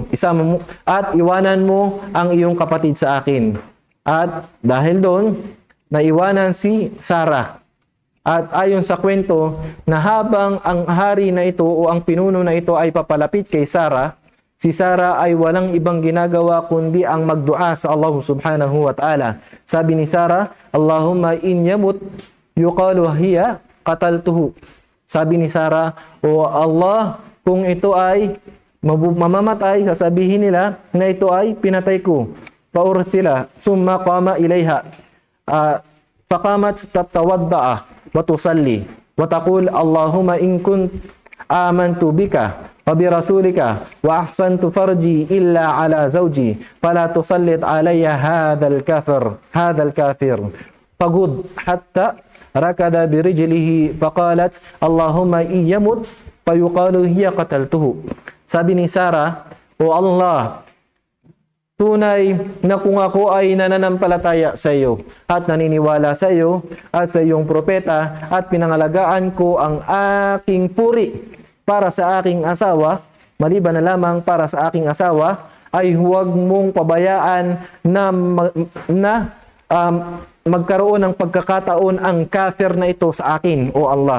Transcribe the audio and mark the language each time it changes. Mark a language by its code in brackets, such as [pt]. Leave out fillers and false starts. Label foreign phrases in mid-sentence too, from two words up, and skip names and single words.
[tl] Isama mo at iwanan mo ang iyong kapatid sa akin. At dahil doon, naiwanan si Sarah. At ayon sa kwento, na habang ang hari na ito o ang pinuno na ito ay papalapit kay Sarah, si Sarah ay walang ibang ginagawa kundi ang magdua sa Allah [ar] سبحانه وتعالى. [tl] Sabi ni Sarah, [ar] اللهم إن يمت يقال هي قتلته. [tl] Sabi ni Sarah, O Allah, kung ito ay mamamatay, sasabihin nila na ito ay pinatay ko. [ar] فأرسل، ثم قام إليها. فقامت تتوضأ وتصلي وتقول اللهم إن كنت آمنت بك وبرسولك وأحصنت فرجي إلا على زوجي فلا تسلط علي هذا الكافر فغط حتى ركض برجله فقالت اللهم إن يمت فيقال هي قتلته. [tl] Sabi ni Sarah, O Allah, tunay na kung ako ay nananampalataya sa iyo at naniniwala sa iyo at sa iyong propeta at pinangalagaan ko ang aking puri para sa aking asawa, maliban na lamang para sa aking asawa, ay huwag mong pabayaan na magkaroon ng pagkakataon ang kafir na ito sa akin, O Allah.